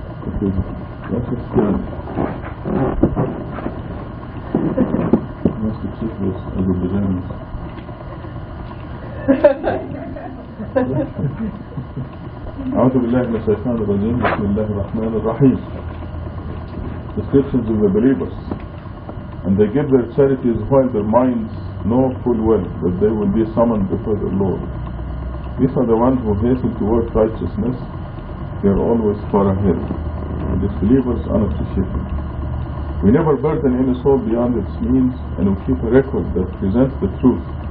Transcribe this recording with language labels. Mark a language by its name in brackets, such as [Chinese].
[English] Okay, that's a strange. Must have seen this as a beginning. [Arabic] أعوذ بالله من الشيطان الرجيم بسم الله الرحمن الرحيم. [English] Descriptions of the believers. And they give their charities while their minds know full well that they will be summoned before their Lord. These are the ones who hasten towards righteousness. They are always far ahead. And disbelievers unappreciated. We never burden any soul beyond its means, and we keep a record that presents the truth.